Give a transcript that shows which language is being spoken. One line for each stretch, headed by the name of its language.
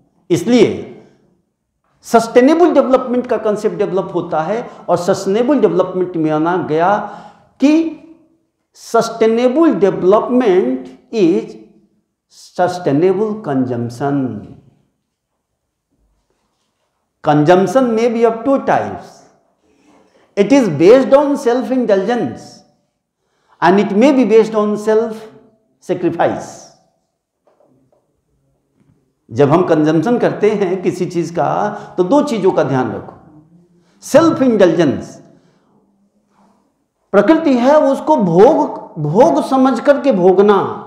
Hindi: इसलिए
English: sustainable development का concept develop
Hindi: होता है, और
English: sustainable development
Hindi: में आना गया कि
English: Sustainable development is sustainable consumption. Consumption may be of 2 types. It is based on self-indulgence and it may be based on self-sacrifice.
Hindi: जब हम कंजम्पशन करते हैं किसी चीज का तो 2 चीजों का ध्यान रखो। सेल्फ इंडल्जेंस, प्रकृति है उसको भोग समझ करके भोगना,